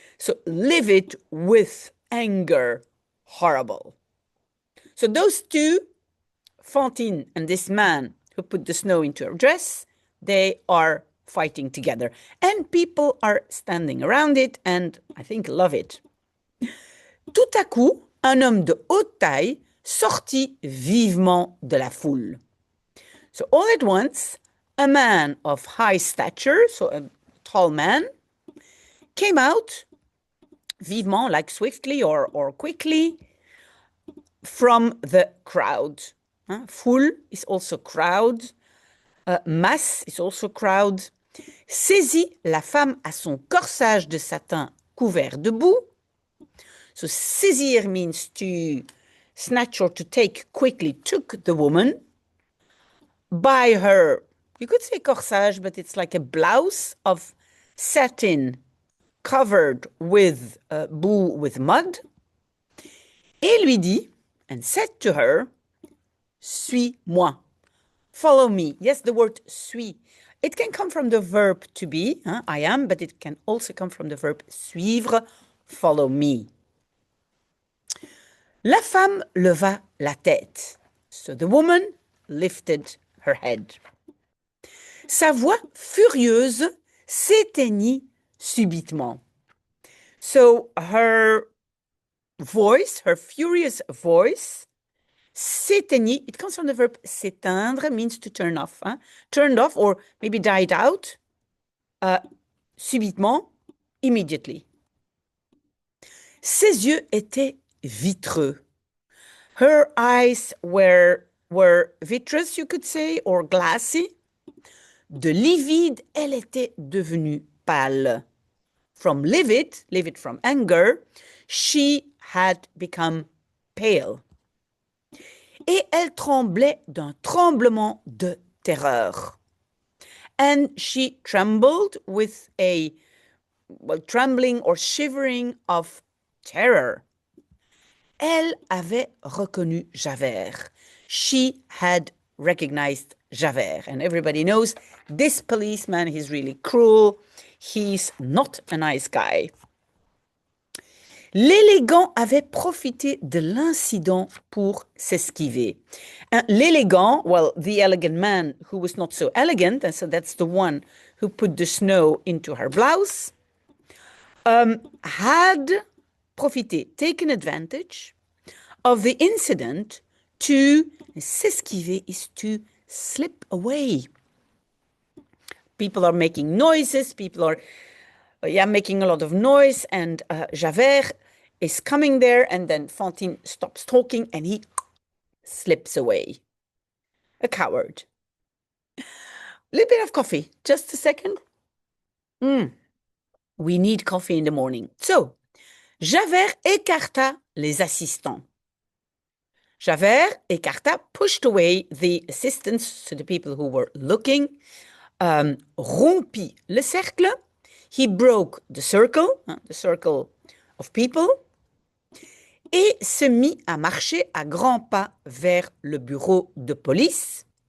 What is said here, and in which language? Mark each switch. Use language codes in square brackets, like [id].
[en] So livid with anger, horrible. So those two, Fantine and this man who put the snow into her dress, they are fighting together. And people are standing around it and I think love it. [fr] Tout à coup, un homme de haute taille sortit vivement de la foule. [en] So all at once, a man of high stature, so a tall man, came out vivement, like swiftly or quickly, from the crowd. Foule is also crowd. Masse is also crowd. [fr] Saisit la femme à son corsage de satin couvert de boue. [en] So saisir means to snatch or to take quickly, took the woman by her, you could say corsage, but it's like a blouse of satin covered with boue, with mud, [fr] et lui dit, [en] and said to her, [fr] suis-moi, [en] follow me. Yes, the word suis. It can come from the verb to be, I am, but it can also come from the verb suivre, follow me. [fr] La femme leva la tête. [en] So the woman lifted her head. [fr] Sa voix furieuse s'éteignit subitement. [en] So her voice, her furious voice, s'éteignit, it comes from the verb s'éteindre, means to turn off. Turned off or maybe died out, subitement, immediately. [fr] Ses yeux étaient vitreux. [en] Her eyes were vitreous, you could say, or glassy. [fr] De livide, elle était devenue pâle. [en] From livid from anger, she had become pale. [fr] Et elle tremblait d'un tremblement de terreur. [en] And she trembled with a, trembling or shivering of terror. [fr] Elle avait reconnu Javert. [en] She had recognized Javert. And everybody knows this policeman, he's really cruel. He's not a nice guy. [fr] L'élégant avait profité de l'incident pour s'esquiver. [en] L'élégant, well, the elegant man who was not so elegant, and so that's the one who put the snow into her blouse, had profité, taken advantage of the incident to s'esquiver is to slip away. People are making noises, people are making a lot of noise, and Javert is coming there, and then Fantine stops talking and he slips away. A coward. A little bit of coffee, just a second. We need coffee in the morning. So, [fr] Javert écarta les assistants. [en] Javert écarta, pushed away the assistants, so the people who were looking, [fr] rompit le cercle. [en] He broke the circle of people, [fr] et se mit à marcher à grands pas vers le bureau de police.